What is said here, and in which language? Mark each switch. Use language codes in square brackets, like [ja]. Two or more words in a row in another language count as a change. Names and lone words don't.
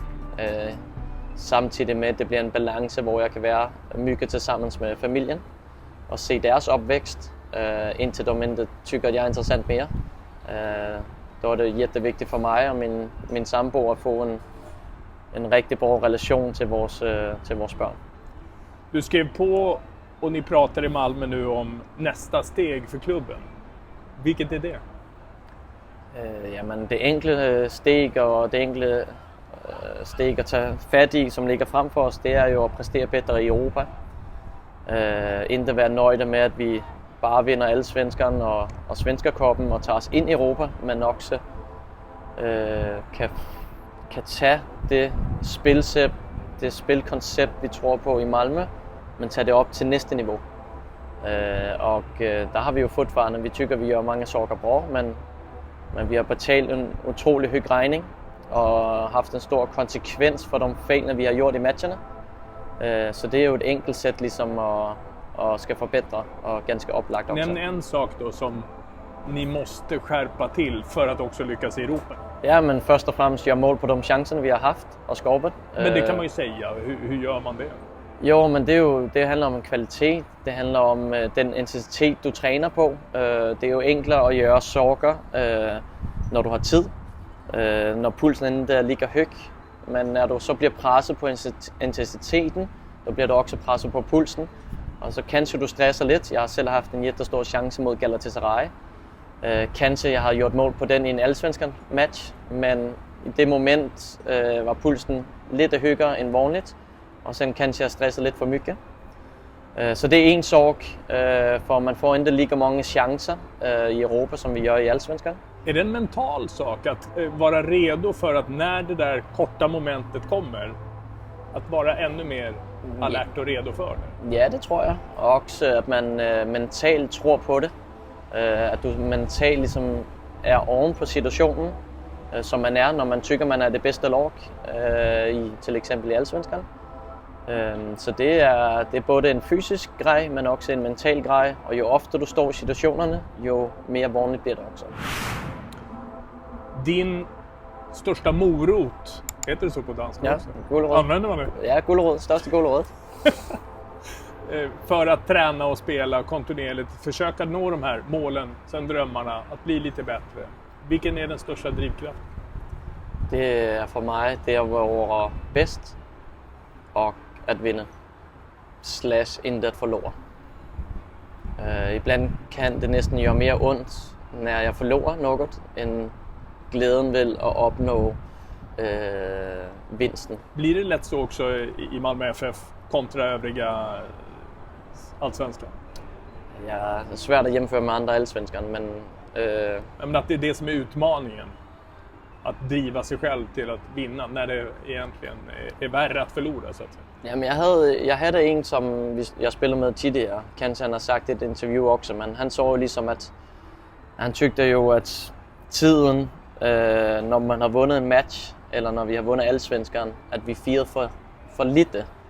[da] Samtidig med, at det bliver en balance, hvor jeg kan være mye sammen med familien og se deres opvækst, indtil de ikke tykker, at jeg er interessant mere. Da var det jättevigtigt for mig og min sambo at få en rigtig bra relation til vores børn. [sv] Du skrev på och ni pratar i Malmö nu om nästa steg för klubben. Vilket är det? [da] Jamen det enkle steg og det enkle steg at tage fat i, som ligger frem for os, det er jo at præstere bedre i Europa. Ikke være nøjde med, at vi bare vinder alle svenskerne og svenskerkoppen og tager os ind i Europa, men også kan tage det spilsæt, det spilkoncept, vi tror på i Malmö, men tage det op til næste niveau. Der har vi jo fortfarande, vi tykker, vi gør mange [sv] saker bra, [da] men vi har betalt en utrolig høj regning og haft en stor konsekvens for de fejlene, vi har gjort i matcherne. Så det er jo et enkelt sæt ligesom at skal forbedre og ganske oplagt også. [sv] Nämn en sak då som ni måste skärpa till för att också lyckas i Europa. [da] Ja, men først og fremmest gøre mål på de chancer, vi har haft og skåret. [sv] Men det kan man ju säga. Hur gör man det? [da] Jo, men det handler om en kvalitet. Det handler om den intensitet, du træner på. Det er jo enklere at gøre saker, når du har tid. Når pulsen der ligger høj. Men når du så bliver presset på intensiteten, så bliver du også presset på pulsen. Og så kanskje du stresser lidt. Jeg har selv haft en jättestor chance mod Galatasaray. Kanskje jeg har gjort mål på den i en allsvenskan match, men i det moment var pulsen lidt højere end vanligt. Og så kanskje jeg stresser lidt for mycket. Så det er en sak, for man får ikke lige mange chancer i Europa, som vi gør i allsvenskan. [sv] Är det en mental sak att vara redo för att när det där korta momentet kommer, att vara ännu mer alert och redo för det? [da] Ja, det tror jeg. Og også at man mentalt tror på det. At du mentalt ligesom er oven på situationen, som man er, når man tykker, man er det bedste lag, til eksempel i allsvenskan. Så det er både en fysisk grej, men også en mental grej. Og jo oftere du står i situationerne, jo mere vanligt bliver det også. [sv] Din största morot, heter det så på danska [da] Ja, [sv] också? [da] gulerod. [sv] Använder man det? [da] Ja, gulerod. Største gulerod. [sv] För att träna och spela kontinuerligt, försöka nå de här målen, sen drömmarna, att bli lite bättre. Vilken är den största drivkraften? [da] Det er for mig det at være bedst og at vinde. / intet forlore. Ibland kan det næsten gøre mere ondt, når jeg forlorer noget, end glæden ved at opnå vinsten. [sv] Blir det lätt så också i Malmö FF kontra övriga allsvenskan? [da] Ja, det er svært at hjemføre med andre allsvenskerne, men [sv] Men att det är det som är utmaningen. Att driva sig själv till att vinna när det egentligen är värre att förlora, så att säga. [da] jamen, jeg havde en, som jeg spillede med tidligere. Kanskje han har sagt i et interview også, men han så jo ligesom, at han tykte jo, at tiden, når man har vundet en match, eller når vi har vundet allsvenskeren, at vi firede for lite.